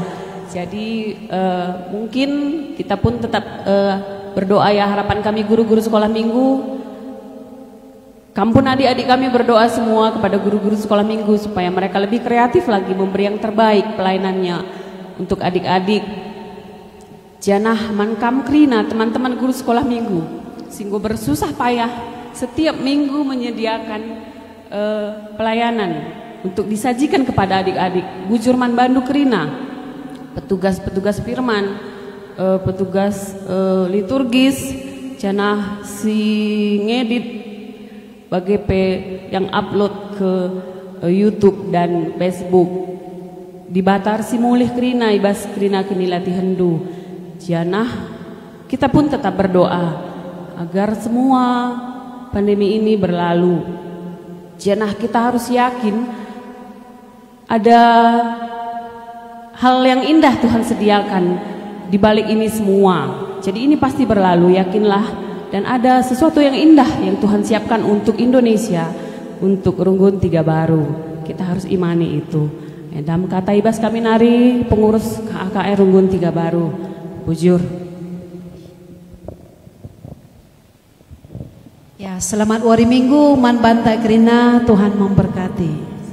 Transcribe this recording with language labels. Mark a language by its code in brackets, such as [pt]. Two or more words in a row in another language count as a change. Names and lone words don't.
[id] Jadi mungkin kita pun tetap berdoa ya, harapan kami guru-guru sekolah minggu, kampun adik-adik kami berdoa semua kepada guru-guru sekolah minggu supaya mereka lebih kreatif lagi memberi yang terbaik pelayanannya untuk adik-adik. [btx] Janah mankam krina teman-teman [id] guru sekolah minggu [btx] singgo [id] bersusah payah setiap minggu menyediakan pelayanan untuk disajikan kepada adik-adik. [btx] Bujurman Bandu krina [id] petugas-petugas firman, petugas liturgis, [btx] janah si ngedit BGP [id] yang upload ke YouTube dan Facebook. [btx] Di Batar simulih krina ibas krina kini latihandu. [id] Janah kita pun tetap berdoa agar semua pandemi ini berlalu. Janah kita harus yakin ada hal yang indah Tuhan sediakan di balik ini semua. Jadi ini pasti berlalu, yakinlah. Dan ada sesuatu yang indah yang Tuhan siapkan untuk Indonesia, untuk Runggun 3 Baru. Kita harus imani itu. [btx] Dalam kata ibas kami nari [id] pengurus KAKR Runggun 3 Baru. Bujur. Ya, selamat hari Minggu, [btx] man banta krina, [id] Tuhan memberkati.